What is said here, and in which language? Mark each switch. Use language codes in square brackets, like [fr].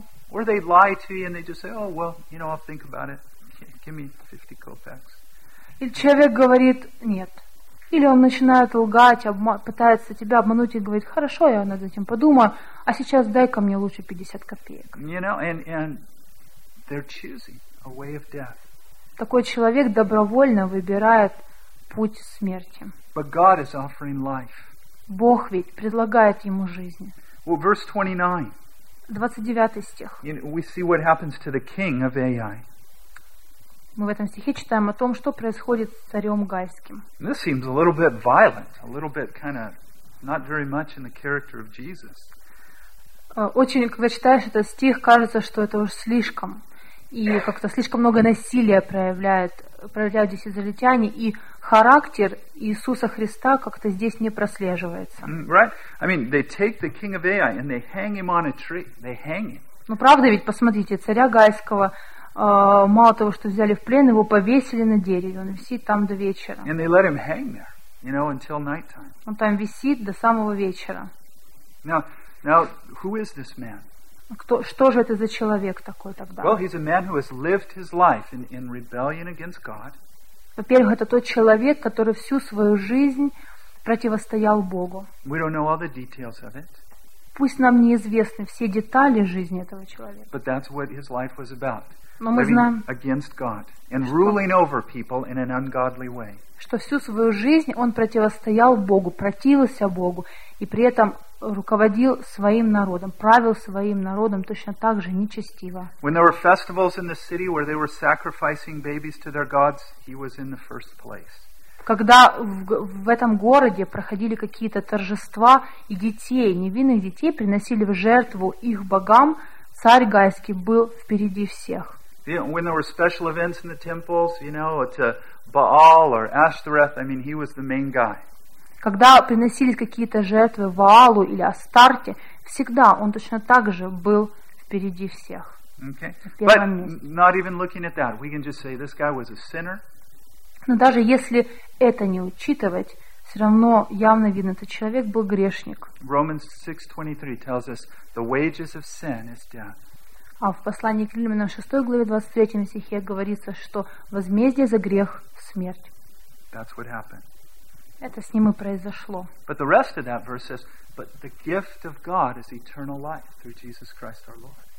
[en] Or they lie to you and they just say, oh, well, you know, I'll think about it. Give me 50 kopecks. [ru] Или человек говорит, нет. Или он начинает лгать, пытается тебя обмануть и говорит, хорошо, я над этим подумаю, а сейчас дай-ка мне лучше 50 копеек. [en] You know, and they're choosing a way of death. [ru] Такой человек добровольно выбирает путь смерти. [en] But God is offering life. [ru] Бог ведь предлагает ему жизнь. [en] Well, verse 29. [ru] 29 стих. [en] You know, we see what happens to the king of Ai. [ru] Мы в этом стихе читаем о том, что происходит с царем Гайским. [en] This seems a little bit violent, a little bit kind of not very much in the character of Jesus. [ru] Очень, когда читаешь этот стих, кажется, что это уж слишком. И как-то слишком много насилия проявляют здесь израильтяне, и характер Иисуса Христа как-то здесь не прослеживается. [en] Right? I mean, they take the king of Ai and they hang him on a tree. They hang him. [ru] Ну, правда ведь, посмотрите, царя Гайского, мало того, что взяли в плен, его повесили на дереве, он висит там до вечера. [en] And they let him hang there, you know, until nighttime. [ru] Он там висит до самого вечера. [en] Now, who is this man? [ru] Что же это за человек такой тогда? [en] Well, he's a man who has lived his life in rebellion against God. [ru] Во-первых, это тот человек, который всю свою жизнь противостоял Богу. [en] We don't know all the details of it. [ru] Пусть нам неизвестны все детали жизни этого человека. [en] But that's what his life was about. [ru] Но мы знаем, [en] against God and ruling over people in an ungodly way. [ru] Что всю свою жизнь он противостоял Богу, противился Богу, и при этом руководил своим народом, правил своим народом точно так же нечестиво. [en] When there were festivals in the city where they were sacrificing babies to their gods, he was in the first place. [ru] Когда в этом городе проходили какие-то торжества и детей, невинных детей приносили в жертву их богам, царь Гайский был впереди всех. [en] When there were special events in the temples, you know, to Baal or Ashtoreth, I mean, he was the main guy. [ru] Когда приносились какие-то жертвы Ваалу или Астарте, всегда он точно так же был впереди всех. Но даже если это не учитывать, все равно явно видно, этот человек был грешник. А в послании к Римлянам 6 главе 23 стихе говорится, что возмездие за грех – смерть. [en] That's what happened. [ru] Это с ним и произошло. [en] But the rest of that verse says, but the gift of God is eternal life through Jesus Christ our Lord.